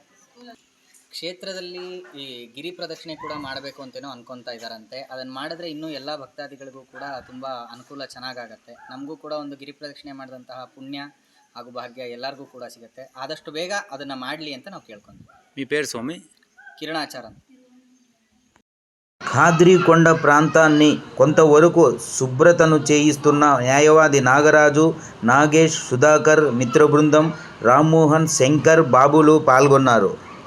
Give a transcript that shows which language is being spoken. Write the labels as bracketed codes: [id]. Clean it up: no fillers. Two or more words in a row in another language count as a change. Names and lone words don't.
[kn] ಕ್ಷೇತ್ರದಲ್ಲಿ ಈ ಗಿರಿ ಪ್ರದಕ್ಷಿಣೆ ಕೂಡ ಮಾಡಬೇಕು ಅಂತೇನೋ ಅನ್ಕೊತಾ ಇದ್ದಾರಂತೆ. ಅದನ್ನು ಮಾಡಿದ್ರೆ ಇನ್ನೂ ಎಲ್ಲ ಭಕ್ತಾದಿಗಳಿಗೂ ಕೂಡ ತುಂಬ ಅನುಕೂಲ ಚೆನ್ನಾಗಾಗತ್ತೆ. ನಮಗೂ ಕೂಡ ಒಂದು ಗಿರಿ ಪ್ರದಕ್ಷಿಣೆ ಮಾಡಿದಂತಹ ಪುಣ್ಯ ಹಾಗೂ ಭಾಗ್ಯ ಎಲ್ಲರಿಗೂ ಕೂಡ ಸಿಗುತ್ತೆ. ಆದಷ್ಟು ಬೇಗ ಅದನ್ನು ಮಾಡಲಿ ಅಂತ ನಾವು ಕೇಳ್ಕೊಂತೀವಿ. [te] మీ పేరు స్వామి? [kn] కిరణాచార్ ಅಂತ. [te] ఖాద్రి కొండ ప్రాంతాన్ని కొంతవరకు శుభ్రతను చేయిస్తున్న న్యాయవాది నాగరాజు, నాగేష్, సుధాకర్, మిత్ర బృందం, రామ్మోహన్, శంకర్, బాబులు పాల్గొన్నారు.